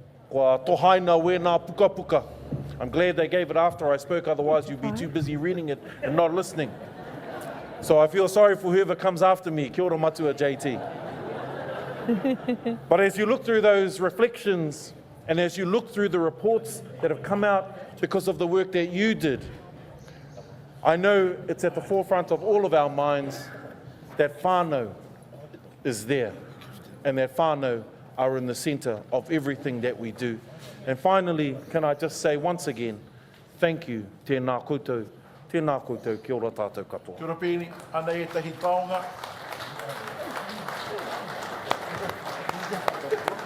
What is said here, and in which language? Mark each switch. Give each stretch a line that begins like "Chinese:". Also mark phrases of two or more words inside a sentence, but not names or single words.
Māori: Kua tohaina wēnā puka puka.
English: I'm glad they gave it after I spoke, otherwise you'd be too busy reading it and not listening. So I feel sorry for whoever comes after me.
Māori: Kia ora matua, JT.
English: But as you look through those reflections and as you look through the reports that have come out because of the work that you did, I know it's at the forefront of all of our minds that whānau is there and that whānau are in the centre of everything that we do. And finally, can I just say once again, thank you,
Māori: tēnā koutou, kia ora tātou katoa. Kia ora Peeni, ana e tahi taonga.